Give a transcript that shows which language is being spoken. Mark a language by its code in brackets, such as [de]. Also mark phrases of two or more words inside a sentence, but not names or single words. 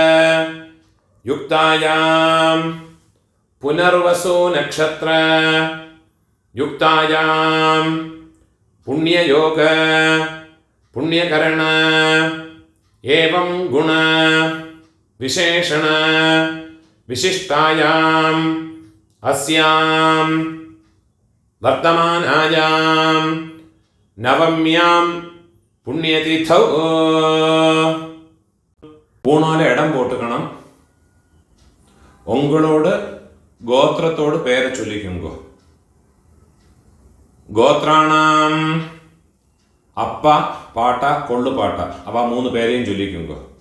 [sa] युक्तायां पुनर्वसु नक्षत्र युक्तायां पुण्ययोग पुण्यकरण एवं गुण विशेषण विशिष्टायाम् अस्यां वर्तमानायां नवम्यां पुण्यतिथौ [ta] பூணால இடம் போட்டுக்கணும். உங்களோட கோத்திரத்தோடு பேரை சொல்லிக்குங்க. கோத்ராணாம் அப்பா பாட்டா கொள்ளு பாட்டா அவ 3 பேரையும் சொல்லிக்குங்க.